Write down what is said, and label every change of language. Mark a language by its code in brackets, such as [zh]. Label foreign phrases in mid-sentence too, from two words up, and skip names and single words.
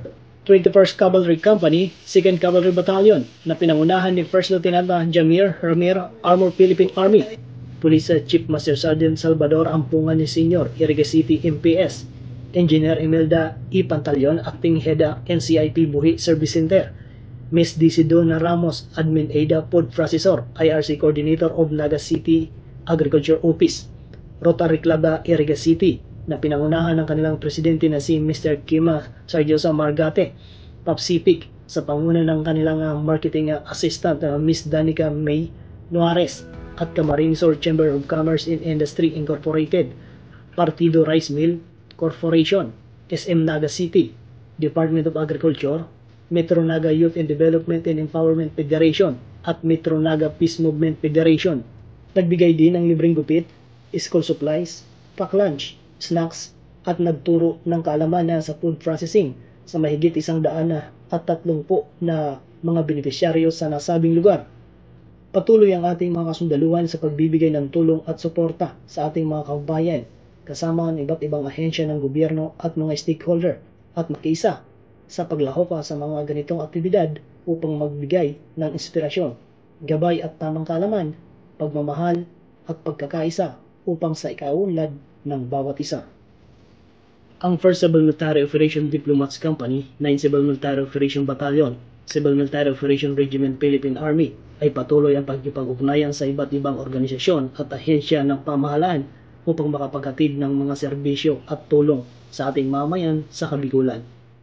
[tl] 21st Cavalry Company, 2nd Cavalry Battalion, na pinangunahan ni 1st Lieutenant Jamir Ramiro, Armor Philippine Army, Police Chief Master Sergeant Salvador Ampungan ni Senior, Iriga City, MPS, Engineer Imelda E. Pantaleon, Acting Head NCIP Buhi Service Center, Ms. Donna Ramos, Admin Ada Food Processor, IRC Coordinator of Naga City Agriculture Office, Rotary Club Iriga City, na pinangunahan ng kanilang presidente na si Mr. Kima Sargiosa Margate, Papsipic, sa panguna ng kanilang marketing assistant Ms. Danica May Nuarez, at Camarines Sur Chamber of Commerce and Industry Incorporated, Partido Rice Mill Corporation, SM Naga City, Department of Agriculture, Metro Naga Youth and Development and Empowerment Federation at Metro Naga Peace Movement Federation. Nagbigay din ng libreng gupit, school supplies, pack lunch, snacks at nagturo ng kaalaman sa [en] food processing [tl] sa mahigit 130 na mga benepisyaryo sa nasabing lugar. Patuloy ang ating mga kasundaluhan sa pagbibigay ng tulong at suporta sa ating mga kababayan kasama ng iba't ibang ahensya ng gobyerno at mga stakeholder at makiisa sa paglahok sa mga ganitong aktibidad upang magbigay ng inspirasyon, gabay at tamang kaalaman, pagmamahal at pagkakaisa upang sa ikaunlad ng bawat isa. Ang 1st Civil Military Operation Diplomats Company, 9th Civil Military Operation Battalion, Civil Military Operation Regiment Philippine Army ay patuloy ang pagkipag-ugnayan sa iba't ibang organisasyon at ahensya ng pamahalaan upang makapaghatid ng mga serbisyo at tulong sa ating mamayan sa kabigulan.